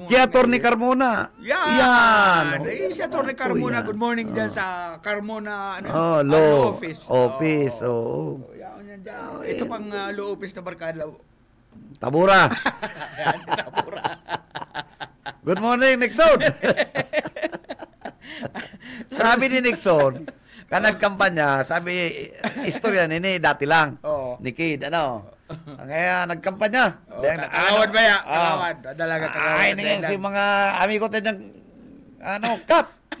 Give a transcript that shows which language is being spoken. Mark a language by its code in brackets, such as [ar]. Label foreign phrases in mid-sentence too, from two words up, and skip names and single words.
[tl] Kaya Attorney Carmona. Yan. Si Attorney Carmona. [en] Good morning [tl] dyan sa Carmona law office. Yan dyan. Ito pang [en] law office [tl] na barkada. Tabura. Yan si Tabura. [en] Good morning, [tl] Nixon. Sabi ni Nixon, nagkampanya, sabi, istorya nini, dati lang. Ni Kid, kaya nagkampanya. Kagawad ba yan? Kagawad. Dalaga kagawad. Ay, ngayon si mga amigo tayo ng, kap.